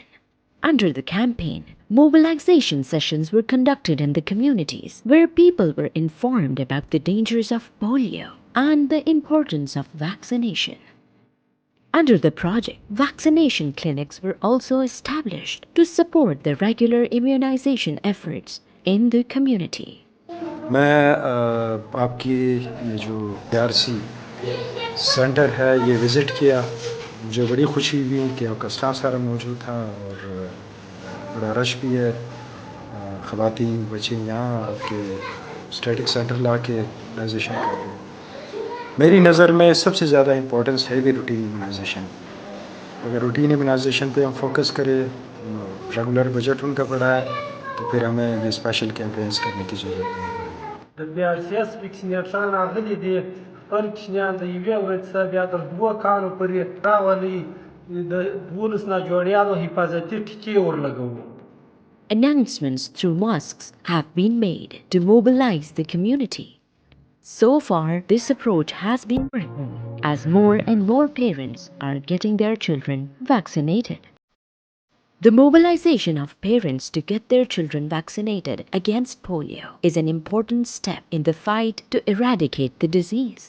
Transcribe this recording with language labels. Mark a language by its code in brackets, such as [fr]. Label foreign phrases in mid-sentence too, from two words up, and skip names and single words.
[en] Under the campaign, mobilization sessions were conducted in the communities where people were informed about the dangers of polio and the importance of vaccination. Under the project, vaccination clinics were also established to support the regular immunization efforts in the community. [hi] मैं आपकी ये जो ARC सेंटर है ये विज़िट किया, मुझे बड़ी खुशी हुई कि आपका स्टाफ सारा मौजूद था और बड़ा रश भी है। ख़वातीन बच्चे यहाँ आपके [en] static center [hi] ला के इम्यूनाइजेशन कर रहे हैं। मेरी नज़र में सबसे ज़्यादा इम्पोर्टेंस है भी [en] routine immunization. [hi] अगर [en] routine immunization [hi] पे हम फोकस करें, [en] regular budget [hi] उनका बड़ा है, तो फिर हमें ये [en] special campaigns [hi] करने की ज़रूरत नहीं है। [ps] د BRCS ویکسینېشن راغلي دي خپل کوچنیان د یوې ورځې څخه بیا تر 2 کالو پورې راولي د 12 نه جوړیانو حفاظتي ټیکې ورلګوو. [en] Announcements through mosques have been made to mobilize the community. So far, this approach has been working as more and more parents are getting their children vaccinated. The mobilization of parents to get their children vaccinated against polio is an important step in the fight to eradicate the disease.